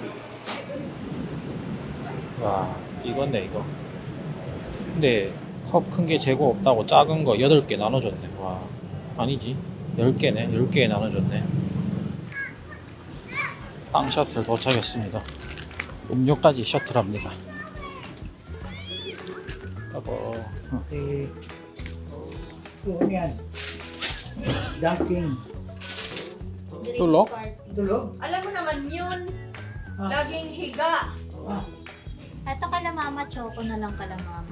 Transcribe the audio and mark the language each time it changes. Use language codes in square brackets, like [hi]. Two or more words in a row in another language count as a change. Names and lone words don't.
[ko] 와, 이거네 이거. 근데 컵 큰 게 재고 없다고 작은 거 8개 나눠줬네. 와, 아니지, 10개네. 10개에 나눠줬네. 빵 셔틀 도착했습니다. 음료까지 셔틀합니다. [tl] Ano yan? Dunking. Tulog? Tulog? Alam mo naman yun. Laging higa. Ito kala mama, choco na lang kala mama.